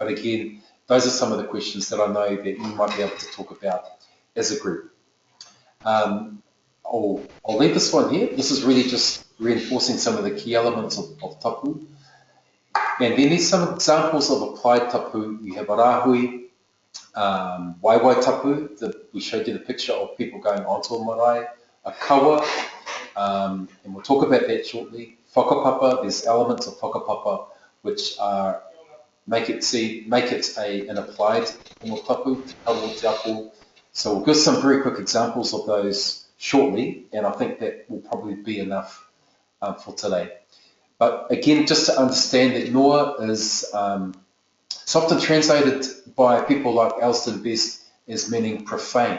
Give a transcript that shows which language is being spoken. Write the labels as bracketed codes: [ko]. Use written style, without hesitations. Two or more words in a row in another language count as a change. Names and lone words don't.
[en] But again, those are some of the questions that I know that you might be able to talk about as a group. I'll leave this one here. This is really just reinforcing some of the key elements of tapu. And then there's some examples of applied tapu. You have a Rāhui, [mi] waiwai tapu, [en] we showed you the picture of people going onto a marae, a kawa, and we'll talk about that shortly. Whakapapa, there's elements of whakapapa which make it an applied form of tapu, [mi] te ako. [en] So we'll give some very quick examples of those shortly, and I think that will probably be enough for today. But again, just to understand that Noa is it's often translated by people like Alston Best as meaning profane.